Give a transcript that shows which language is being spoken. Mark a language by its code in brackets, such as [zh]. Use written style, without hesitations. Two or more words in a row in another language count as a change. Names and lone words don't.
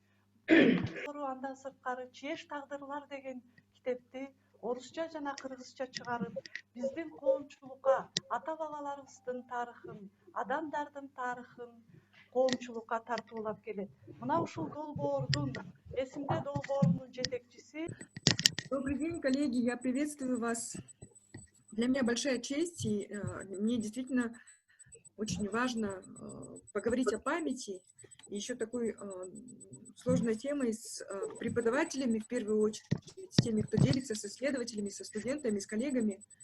[ky] Андан сырткары Чеч тагдырлар деген китепти орусча жана кыргызча чыгарып, биздин коомчулукка ата бабаларыбыздын тарыхын, адамдардын тарыхын коомчулукка тартуулап келет. Мына ушул долбоордун, эсимде долбоорунун жетекчиси. [ru] Добрый день, коллеги, я приветствую вас. Для меня большая честь, и мне действительно очень важно поговорить о памяти, и еще такой сложной темой с преподавателями, в первую очередь, с теми, кто делится, с исследователями, со студентами, с коллегами.